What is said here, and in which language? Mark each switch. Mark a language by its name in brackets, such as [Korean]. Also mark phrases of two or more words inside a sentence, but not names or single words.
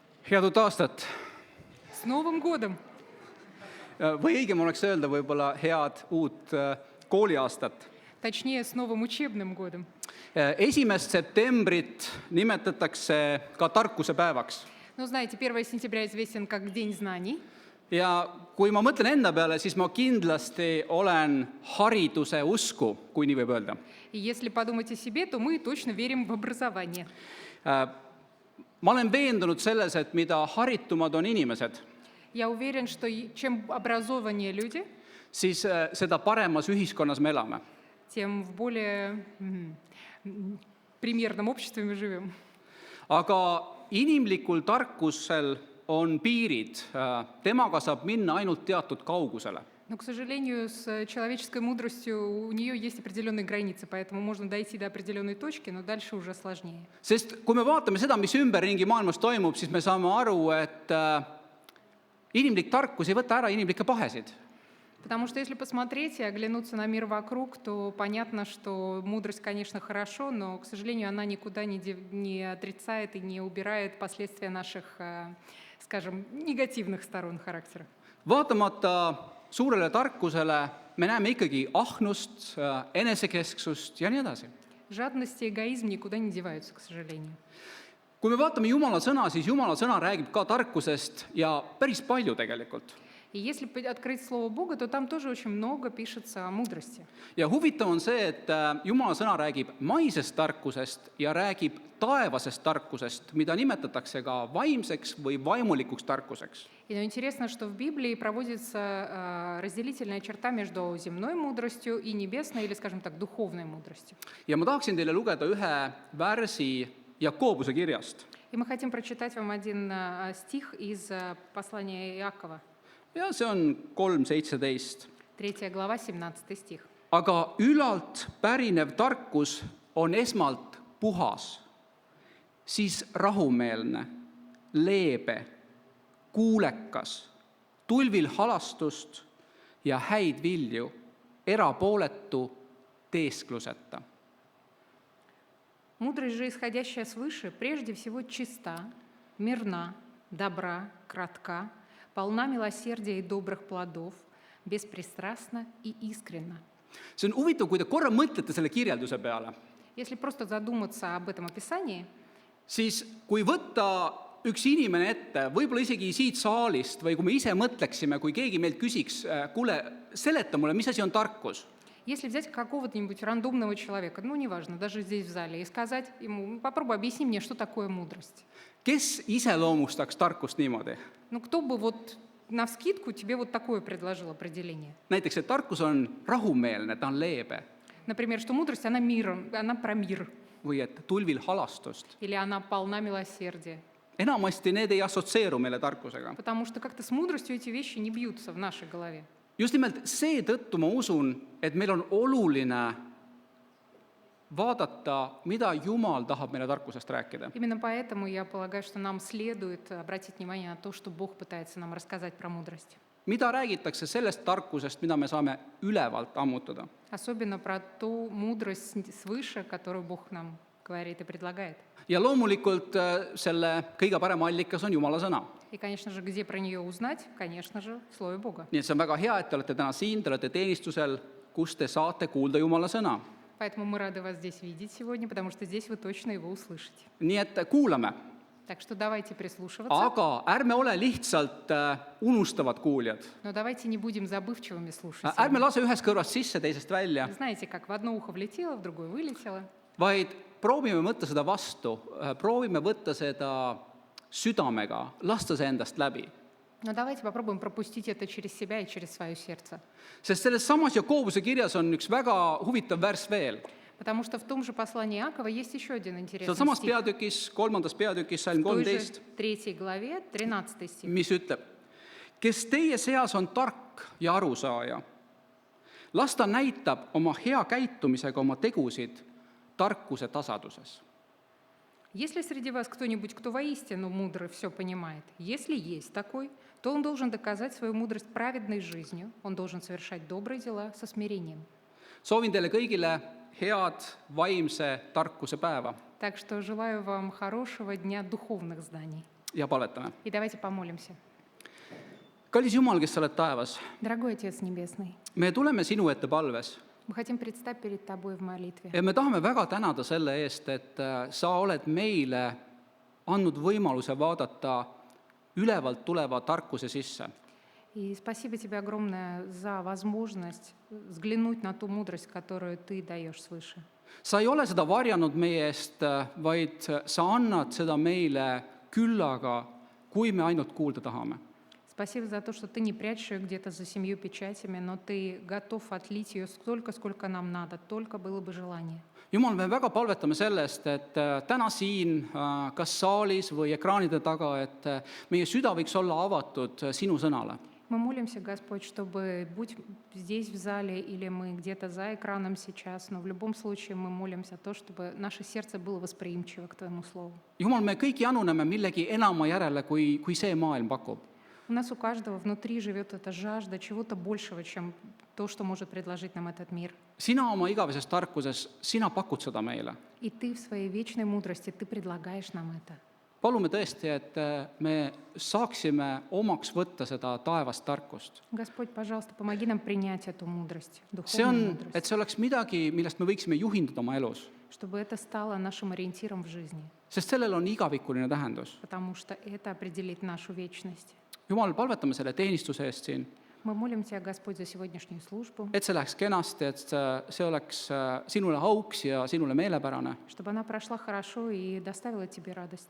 [Estonian] Head uut aastat! [Russian] С Новым годом! [Estonian] Või õigem oleks öelda võib-olla head uut kooliaastat. [Russian] Точнее, с новым учебным годом. [Estonian] 1. septembrit nimetatakse ka tarkuse päevaks. [Russian] Ну, знаете, 1 сентября известен как День знаний. [Estonian] Ja kui ma mõtlen enda peale, siis ma kindlasti olen hariduse usku, kui nii võib öelda. [Russian] И если подумать о себе, то мы точно верим в образование. [Estonian] Ma olen veendunud selles, et mida haritumad on inimesed, [Russian] Я уверен, что чем образованнее люди, [Estonian] siis seda paremas ühiskonnas me elame. [Russian] тем в более примерном обществе мы живем. [Estonian] Aga inimlikul tarkusel on piirid. Temaga saab minna ainult teatud kaugusele. [Russian] Но, к сожалению, с человеческой мудростью у нее есть определенные границы, поэтому можно дойти до определенной точки, но дальше уже сложнее. [Estonian] Sest kui me vaatame seda, mis ümberringi maailmas toimub, siis me saame aru, et inimlik tarkus ei võta ära inimlikke pahesid. [Russian] Потому что если посмотреть и оглянуться на мир вокруг, то понятно, что мудрость, конечно, хорошо, но, к сожалению, она никуда не отрицает и не убирает последствия наших, скажем, негативных сторон характера. [Estonian] Vaatamata suurele tarkusele me näeme ikkagi ahnust, enesekesksust ja nii edasi. [Russian] Жадность и эгоизм никуда не деваются, к сожалению. [Estonian] Kui me vaatame Jumala sõna, siis Jumala sõna räägib ka tarkusest ja päris palju tegelikult. [Russian] И если открыть Слово Бога, то там тоже очень много пишется о мудрости. [Estonian] Ja huvitav on see, et Jumala sõna räägib maisest tarkusest ja räägib taevasest tarkusest, mida nimetatakse ka vaimseks või vaimulikuks tarkuseks. [Russian] И интересно, что в Библии проводится разделительная черта между земной мудростью и небесной, или, скажем так, духовной мудростью. [Estonian] Ja ma tahaksin teile lugeda ühe värsi Jakobuse kirjast. [Russian] И мы хотим прочитать вам один стих из послания Иакова. [Estonian] Ja see on 3:17. [Russian] 3 глава, 17 стих. [Estonian] Aga ülalt pärinev tarkus on esmalt puhas, siis rahumeelne, leebe, kuulekas, tulvil halastust ja häid vilju, erapooletu, teeskluseta. [Russian] Мудрость же, исходящая свыше, прежде всего чиста, мирна, добра, кратка, полна милосердия и добрых плодов, беспристрастна и искренна. [Estonian] See on huvitav, kui te korra mõtlete selle kirjelduse peale, [Russian] Если просто задуматься об этом описании, [Estonian] siis kui võtta üks inimene ette, võib-olla isegi siit saalist või kui me ise mõtleksime, kui keegi meilt küsiks, kuule, seleta mulle, mis asi on tarkus? [Russian] если взять какого-нибудь рандомного человека, ну, неважно, даже здесь в зале, и сказать ему, попробуй объясни мне, что такое мудрость. [Estonian] Kes iseloomustaks tarkust niimoodi? [Russian] Ну, кто бы вот навскидку тебе вот такое предложил определение? [Estonian] Näiteks, et tarkus on rahumeelne, ta on leebe. [Russian] Например, что мудрость, она мир, она про мир, [Estonian] Või et tulvil halastust. [Russian] или она полна милосердия. [Estonian] Enamasti need ei assotsieeru meile tarkusega. [Russian] Потому что как-то с мудростью эти вещи не бьются в нашей голове. [Estonian] Just nimelt seetõttu ma usun, et meil on oluline vaadata, mida Jumal tahab meile tarkusest rääkida. [Russian] Именно поэтому я полагаю, что нам следует обратить внимание на то, что Бог пытается нам рассказать про мудрость. [Estonian] Mida räägitakse sellest tarkusest, mida me saame ülevalt ammutada? [Russian] Особенно про ту мудрость свыше, которую Бог нам говорит и предлагает. [Estonian] Ja loomulikult selle kõige parem allikas on Jumala sõna. [Russian] И, конечно же, где про нее узнать? Конечно же, в Слове Бога. [Estonian] Nii et see on väga hea, et te olete täna siin, te olete teenistusel, kus te saate kuulda Jumala sõna. [Russian] Поэтому мы рады вас здесь видеть сегодня, потому что здесь вы точно его услышите. [Estonian] Nii et kuulame. [Russian] Так что давайте прислушиваться, [Estonian] Aga ärme ole lihtsalt unustavad kuuljad. [Russian] но давайте не будем забывчивыми [Estonian] Ärme [Russian] слушателями. [Estonian] lase ühest kõrvast sisse, teisest välja, [Russian] Знаете, как в одно ухо влетело, в другое вылетело. [Estonian] vaid proovime võtta seda vastu, proovime võtta seda südamega, lasta see endast läbi. [Russian] Но давайте попробуем пропустить это через себя и через свое сердце. [Estonian] Sest selles samas Jakobuse kirjas on üks väga huvitav värss veel. [Russian] Потому что в том же послании Иакова есть еще один интересный [Estonian] Seal samas [Russian] стих. [Estonian] peatükis, 3. peatükis, salm [Russian] В той же [Estonian] 13, [Russian] 3 главе, 13 стих. [Estonian] mis ütleb, kes teie seas on tark ja arusaaja, las ta näitab oma hea käitumisega oma tegusid tarkuse tasaduses. [Russian] Если среди вас кто-нибудь, кто воистину мудро все понимает, если есть такой, то он должен доказать свою мудрость праведной жизнью, он должен совершать добрые дела со смирением. [Estonian] Soovin teile kõigile head vaimse tarkuse päeva. [Russian] Так что желаю вам хорошего дня духовных знаний. [Estonian] ja palvetame. [Russian] И давайте помолимся. [Estonian] Kallis Jumal, kes sa oled taevas, [Russian] Дорогой Отец Небесный, [Estonian] me tuleme sinu ette palves [Russian] мы хотим предстать перед Тобой в молитве. [Estonian] ja me tahame väga tänada selle eest, et sa oled meile andnud võimaluse vaadata ülevalt tuleva tarkuse sisse. [Russian] И спасибо Тебе огромное за возможность взглянуть на ту мудрость, которую Ты даешь свыше. [Estonian] Sa ei ole seda varjanud meie eest, vaid sa annad seda meile küllaga, kui me ainult kuulda tahame. [Russian] Спасибо за то, что Ты не прячешь ее где-то за 7 печатями, но Ты готов отлить ее столько, сколько нам надо, только было бы желание. [Estonian] Jumal, me väga palvetame sellest, et täna siin, kas saalis või ekraanide taga, et meie süda võiks olla avatud sinu sõnale. [Russian] Мы молимся, Господь, чтобы, будь здесь в зале или мы где-то за экраном сейчас, но в любом случае мы молимся то, чтобы наше сердце было восприимчиво к Твоему Слову. [Estonian] Jumal, me kõik januneme millegi enama järele, kui see maailm pakub. [Russian] У нас у каждого внутри живет эта жажда чего-то большего, чем то, что может предложить нам этот мир. [Estonian] Sina oma igaveses tarkuses, sina pakud seda meile. [Russian] И Ты в своей вечной мудрости, Ты предлагаешь нам это. [Estonian] Palume tõesti, et me saaksime omaks võtta seda taevast tarkust. [Russian] Господь, пожалуйста, помоги нам принять эту мудрость, [Estonian] See [Russian] духовную [Estonian] on, [Russian] мудрость, [Estonian] et see oleks midagi, millest me võiksime juhinduda oma elus. [Russian] чтобы это стало нашим ориентиром в жизни, [Estonian] Sest sellel on igavikuline tähendus. [Russian] потому что это определит нашу вечность. [Estonian] Jumal, palvetame selle teenistuse eest siin, [Russian] Мы молим Тебя, Господь, за сегодняшнюю службу, [Estonian] et see läheks kenasti, et see oleks sinule auks ja sinule meelepärane. [Russian] чтобы она прошла хорошо и доставила Тебе радость,